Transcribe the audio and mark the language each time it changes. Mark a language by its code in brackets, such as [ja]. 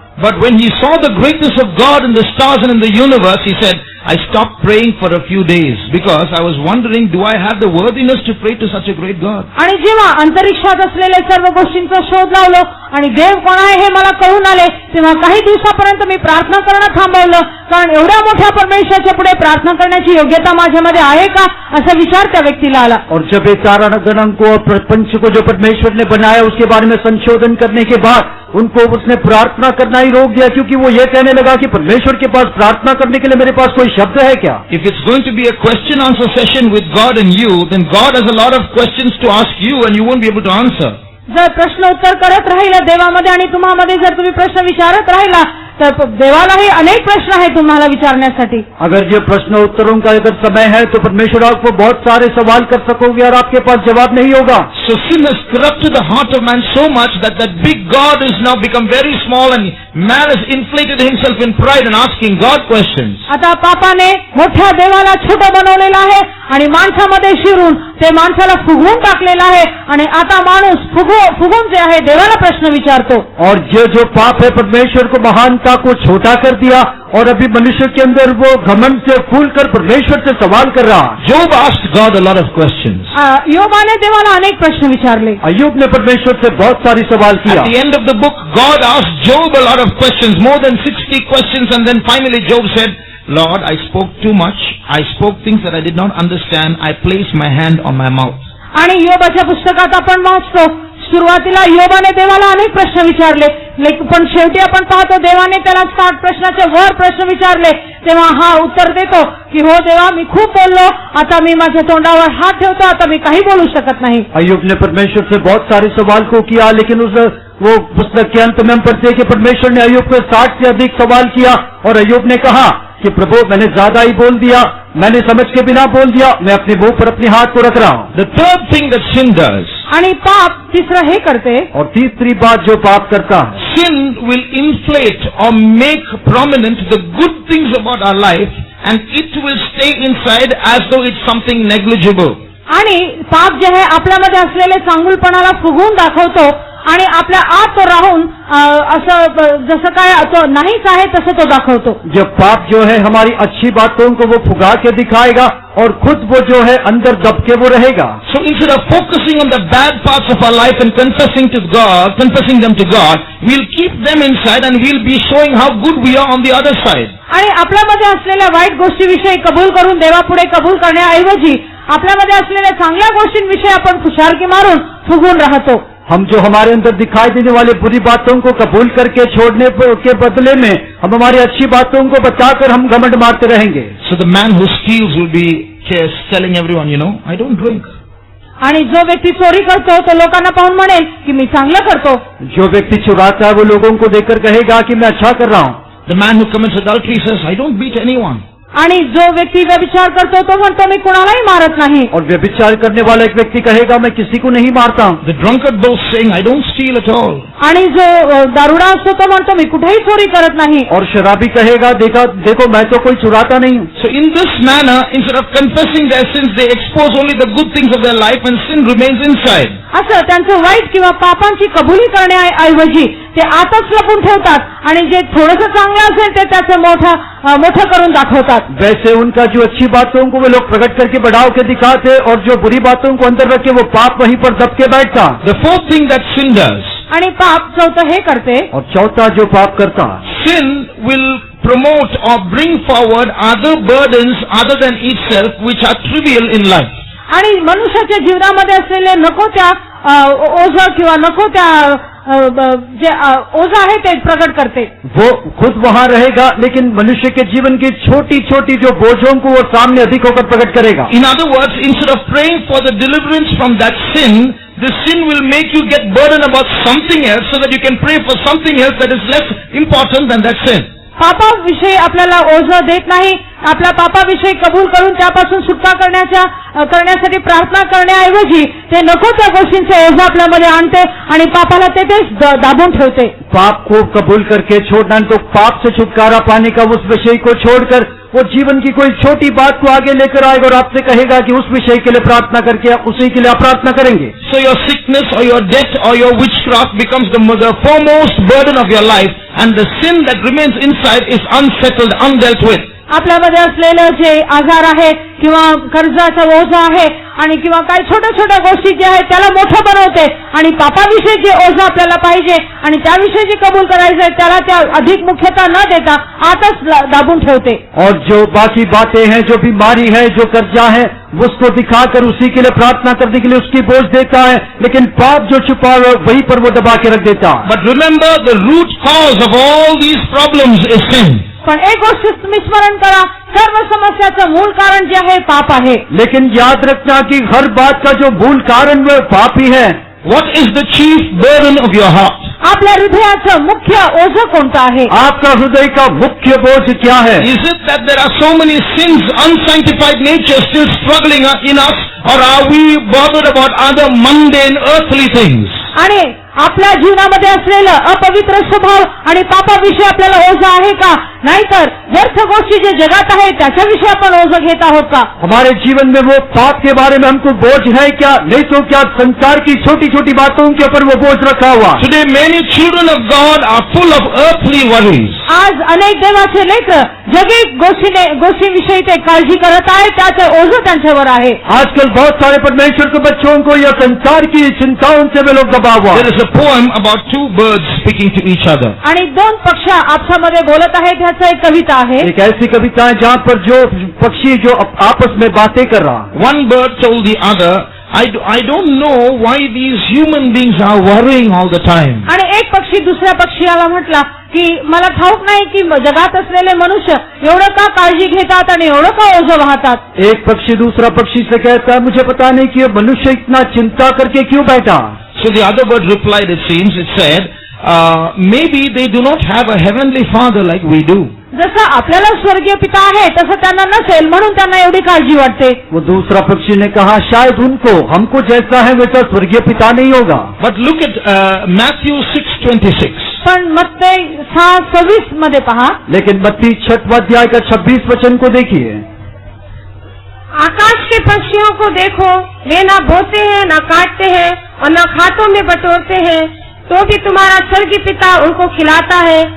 [en] But when he saw the greatness of God in the stars and in the universe, he said, I stopped praying for a few days because I was wondering, do I have the worthiness to pray to such a great God? [mr] आणि जेव्हा अंतरिक्षात असलेल्या सर्व गोष्टींचा शोध लावलो आणि देव कोण आहे हे मला कळून आले तेव्हा काही दिवसापर्यंत मी प्रार्थना करणं थांबवलं, कारण एवढ्या मोठ्या परमेश्वराच्या पुढे प्रार्थना करण्याची योग्यता माझ्यामध्ये आहे का असा विचार त्या व्यक्तीला आला. [hi] और जब ये तारागणों को और प्रपंच को जो परमेश्वर ने बनाया उसके बारे में संशोधन करने के बाद उनको उसने प्रार्थना करना ही रोक दिया, क्योंकि वो ये कहने लगा कि परमेश्वर के पास प्रार्थना करने के लिए मेरे पास कोई शब्द है क्या? [en] If it's going to be a question answer session with God and you, then God has a lot of questions to ask you and you won't be able to answer. [mr] जर प्रश्न उत्तर करत राहिला देवामध्ये आणि तुम्हामध्ये जर तुम्ही प्रश्न विचारत राहिला तर देवालाही अनेक प्रश्न आहेत तुम्हाला विचारण्यासाठी. [hi] अगर ये प्रश्न उत्तरों का अगर समय है तो परमेश्वर आपको बहुत सारे सवाल कर सकोगे और आपके पास जवाब नहीं होगा. [en] So sin has corrupted the heart of man so much that that big God has now become very small and man has inflated himself in pride and asking God questions. [mr] आता पापाने मोठ्या देवाला छोटं बनवलेलं आहे आणि माणसामध्ये शिरून ते माणसाला फुगवून टाकलेलं आहे आणि आता माणूस फुगून जे आहे देवाला प्रश्न विचारतो. [hi] और जो पाप है परमेश्वर को महानता को छोटा कर दिया और अभी मनुष्य के अंदर वो घमंड से फूल कर परमेश्वर से सवाल कर रहा. [en] Job asked God a lot of questions. [mr] योबाने देवाला अनेक प्रश्न विचारले. [hi] अय्यूब ने परमेश्वर से बहुत सारी सवाल किया. [en] At the end of the book, God asked Job a lot of questions, more than 60 questions, and then finally Job said, Lord, I spoke too much. I spoke things that I did not understand. I placed my hand on my mouth. [mr] आणि योबाच्या पुस्तकात आपण वाचतो सुरुवातीला योबाने देवाला अनेक प्रश्न विचारले, पण शेवटी आपण पाहतो देवाने त्याला 60 प्रश्नाच्या वर प्रश्न विचारले तेव्हा हा उत्तर देतो की हो देवा मी खूप बोललो, आता मी माझ्या तोंडावर हात ठेवतो, आता मी काही बोलू शकत नाही. [hi] अय्यूब ने परमेश्वर से बहुत सारे सवाल को किया, लेकिन वो पुस्तक के अंत में हम पढ़ते कि परमेश्वर ने अय्यूब को 60 से अधिक सवाल किया और अय्यूब ने कहा कि प्रभु मैंने ज्यादा ही बोल दिया, मैंने समझ के बिना बोल दिया, मैं अपने मुंह पर अपने हाथ को रख रहा हूँ. [en] The third thing that sin does, [mr] आणि पाप तिसरं हे करते, [hi] और तीसरी बात जो पाप करता है, [en] sin will inflate or make prominent the good things about our life and it will stay inside as though it's something negligible. [mr] आणि पाप जे आहे आपल्यामध्ये असलेले चांगुलपणाला फुगवून दाखवतो आणि आपल्या आत तो राहून असं जसं काय तो नाहीच आहे तसं तो दाखवतो. [hi] जब पाप जो है हमारी अच्छी बातों को वो फुगा के दिखाएगा और खुद वो जो है अंदर दब के वो रहेगा. [en] So instead of focusing on the bad parts of our life and confessing them to God, we'll keep them inside and we'll be showing how good we are on the other side. [mr] आणि आपल्यामध्ये असलेल्या वाईट गोष्टीविषयी कबूल करून देवापुढे कबूल करण्याऐवजी आपल्यामध्ये असलेल्या चांगल्या गोष्टींविषयी आपण खुशालकी मारून फुगून राहतो. [hi] हम जो हमारे अंदर दिखाई देने वाले बुरी बातों को कबूल करके छोड़ने के बदले में हम हमारी अच्छी बातों को बचाकर हम घमंड मारते रहेंगे. [en] So the man who steals will be telling everyone, I don't drink. [mr] आणि जो व्यक्ती चोरी करतो तो लोकांना पाहून म्हणेल की मी चांगलं करतो. [hi] जो व्यक्ति चुराता है वो लोगों को देखकर कहेगा कि मैं अच्छा कर रहा हूँ. [en] The man who commits adultery says, I don't beat anyone. [mr] आणि जो व्यक्ती व्यभिचार करतो तो म्हणतो मी कुणालाही मारत नाही. [hi] और व्यभिचार करने वाला एक व्यक्ति कहेगा मैं किसी को नहीं मारता हूँ. [en] The drunkard boasts saying, I don't steal at all. [mr] आणि जो दारुडा असतो तो म्हणतो मी कुठेही चोरी करत नाही. [hi] और शराबी कहेगा देखो मैं तो कोई चुराता नहीं हूँ. [en] So in this manner, instead of confessing their sins, they expose only the good things of their life and sin remains inside. [mr] असं त्यांचं वाईट किंवा पापांची कबुली करण्याऐवजी ते आतच लपून ठेवतात आणि जे थोडंसं चांगलं असेल ते त्याचं मोठं करून दाखवतात. [hi] वैसे उनका जो अच्छी बातों को वे लोग प्रकट करके बढ़ाव के दिखाते और जो बुरी बातों को अंदर रख के वो पाप वहीं पर दब के बैठता. [en] The fourth thing that sin does, [mr] आणि पाप चौथं हे करते, [hi] और चौथा जो पाप करता, [en] sin will promote or bring forward other burdens other than itself which are trivial in life. [mr] आणि मनुष्याच्या जीवनामध्ये असलेले नको त्या ओझ किंवा नको त्या जे ओझ आहे ते प्रकट करते. [hi] वो खुद वहाँ रहेगा लेकिन मनुष्य के जीवन की छोटी छोटी जो बोझों को वो सामने अधिक होकर प्रकट करेगा. [en] In other words, instead of praying for the deliverance from that sin, the sin will make you get burdened about something else so that you can pray for something else that is less important than that sin. [mr] पापाविषयी आपल्याला ओझं देत नाही. आपल्या पापाविषयी कबूल करून त्यापासून सुटका करण्यासाठी प्रार्थना करण्याऐवजी ते नको त्या गोष्टींचे ओझं आपल्यामध्ये आणते आणि पापाला तेथेच दाबून ठेवते. [hi] पाप को कबूल करके छोड़ना, तो पाप से छुटकारा पाने का उस विषय को छोड़कर वो जीवन की कोई छोटी बात को आगे लेकर आएगा और आपसे कहेगा कि उस विषय के लिए प्रार्थना करके उसी के लिए आप प्रार्थना करेंगे. [en] So your sickness or your death or your witchcraft becomes the foremost burden of your life, and the sin that remains inside is unsettled, undealt with. [mr] आपल्यामध्ये असलेलं जे आजार आहे किंवा कर्जाचा ओझं आहे आणि किंवा काही छोट्या छोट्या गोष्टी ज्या आहेत त्याला मोठं बनवते आणि पापाविषयी जे ओझं आपल्याला पाहिजे आणि त्याविषयी जे कबूल करायचं आहे त्याला त्या अधिक मुख्यता न देता आतच दाबून ठेवते. [hi] और जो बाकी बातें हैं, जो बीमारी है, जो कर्जा है, उसको दिखाकर उसी के लिए प्रार्थना करने के लिए उसकी बोझ देता है, लेकिन पाप जो छुपा हुआ है वहीं पर वो दबा के रख देता है. [en] But remember, the root cause of all these problems is sin. [mr] पण एक गोष्ट तुम्ही स्मरण करा, सर्व समस्याचं मूळ कारण जे आहे पाप आहे. [hi] लेकिन याद रखना कि हर बात का जो मूल कारण वो पाप ही है. [en] What is the chief burden of your heart? [mr] आपल्या हृदयाचं मुख्य ओझं कोणतं आहे? [hi] आपका हृदय का मुख्य बोझ क्या है? [en] Is it that there are so many sins, unsanctified nature still struggling in us, or are we bothered about other mundane earthly things? [mr] आणि आपल्या जीवनामध्ये असलेलं अपवित्र स्वभाव आणि पापाविषयी आपल्याला ओझं आहे का? नाहीतर व्यर्थ गोष्टी जे जगात आहे त्याच्याविषयी आपण ओझं घेत आहोत का? [hi] हमारे जीवन में वो पाप के बारे में हमको बोझ है क्या? नहीं तो क्या संसार की छोटी छोटी बातों के ऊपर वो बोझ रखा हुआ? [en] Today many children of God are full of earthly worries. [mr] आज अनेक देवाचे लेकर जगिक गोष्टीविषयी ते काळजी करत आहेत, त्याचं ओझं त्यांच्यावर आहे. [hi] आजकल बहुत सारे परमेश्वर के बच्चों को यह संसार की चिंताओं से वे लोग दबा हुआ. [en] There is a poem about two birds speaking to each other. [mr] आणि दोन पक्ष आपसामध्ये बोलत आहेत, ह्याचं एक कविता आहे. [hi] एक ऐसी कविता है जहाँ पर जो पक्षी जो आपस में बातें कर रहा. [en] One bird told the other, I don't know why these human beings are worrying all the time. [mr] आणि एक पक्षी दुसऱ्या पक्षीला म्हटला की मला ठाऊक नाही की जगात असलेले मनुष्य एवढं का काळजी घेतात आणि एवढं का ओझं वाहतात. [hi] एक पक्षी दूसरा पक्षी से कहता है मुझे पता नहीं कि ये मनुष्य इतना चिंता करके क्यों बैठा. [en] So the other bird replied, it seems, it said, maybe they do not have a heavenly father like we do. [mr] जसं आपल्याला स्वर्गीय पिता आहे तसं त्यांना नसेल म्हणून त्यांना एवढी काळजी वाटते. [hi] वो दूसरा पक्षी ने कहा शायद उनको हमको जैसा है वैसा स्वर्गीय पिता नहीं होगा. [en] But look at Matthew 6:26. [mr] पण मत्ती 6:26 मध्ये पहा. [hi] लेकिन मत्ती 6वां अध्याय का 26 वचन को देखिए. आकाश के पक्षियों को देखो, वे न बोते हैं, न काटते हैं और न खातों में बटोरते हैं, तो भी तुम्हारा स्वर्गीय पिता उनको खिलाता है.